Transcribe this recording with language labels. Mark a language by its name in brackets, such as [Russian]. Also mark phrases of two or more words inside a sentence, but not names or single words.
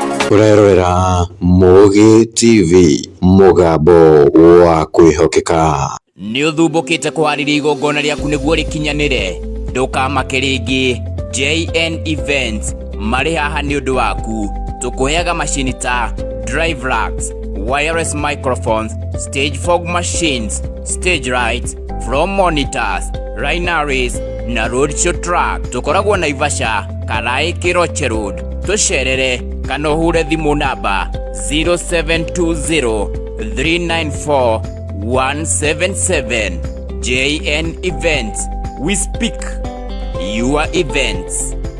[Kikuyu] Urerorera Mugi T V, mugambo wa kwihokeka. Nĩ ũthumbũkĩte kũharĩria igongona rĩaku nĩguo rĩkinyanĩre? Ndũkamake rĩngĩ. J N Events marĩ haha nĩ ũndũ waku. Tũkũheaga macini ta [English] drive racks, wireless microphones, stage fog machines, stage lights, floor monitors, line arrays [Kikuyu] na [English] road show track. [Kikuyu] Tũkoragwo Naivasha, Karai Kiroche Road. Tũcerere kana ũhũre thimũ namba zero seven two zero three nine four one seven seven. [English] J N Events. We speak your events.